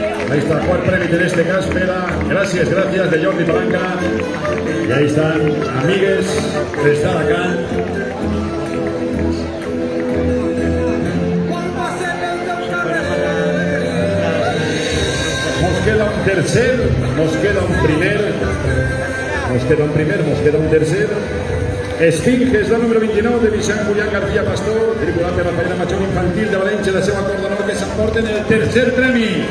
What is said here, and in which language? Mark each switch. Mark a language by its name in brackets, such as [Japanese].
[Catalan] Ahí está el quart premi en este cas per a Gràcies de Jordi Palanca. [Spanish] Y ahí están amigues des d'Alacant. Nos queda un tercer, nos queda un primer, nos queda un tercer. [Catalan] Esfinge és la número 29 de Vicent Julián García Pastor, tripulat de la Fallera Major Infantil de València, la seva cor d'honor, que s'emporten el tercer premi.